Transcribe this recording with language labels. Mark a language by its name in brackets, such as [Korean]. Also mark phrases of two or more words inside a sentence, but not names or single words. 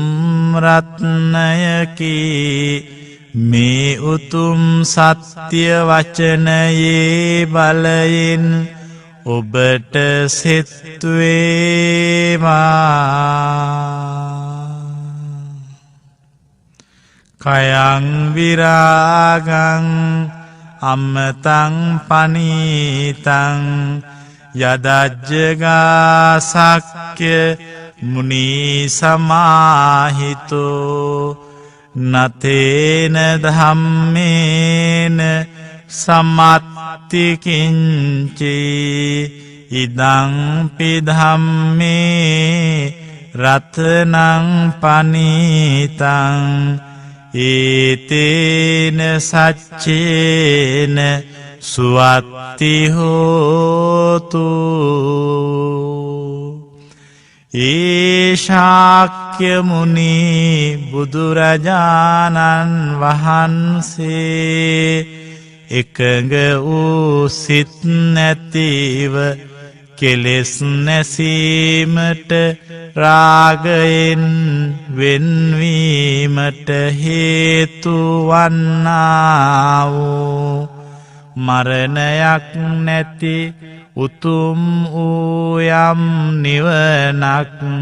[Sinhala] රත්නයකි මේ උතුම් සත්‍ය වචනයේ බලයෙන් ඔබට සෙත් වේවා. [Pali] කයං විරාගං අම්මතං පනීතං යදජ්ජගා සක්්‍ය මුනි සමාහිතෝ නතේන ධම්මේන සමත්ති කිංචි ඉදං පිධම්මේ රතනං පනීතං ඒතේන සච්චේන සුවත්ති හෝතු. [Sinhala] ඒශාක්‍ය මුනි බුදුරජාණන් වහන්සේ එකඟ වූ සිත් නැතිව කෙලෙස් නැසීමට රාගයෙන් වෙන්වීමට හේතු වන්නා වූ මරණයක් නැති උතුම් වූ යම් නිවනක්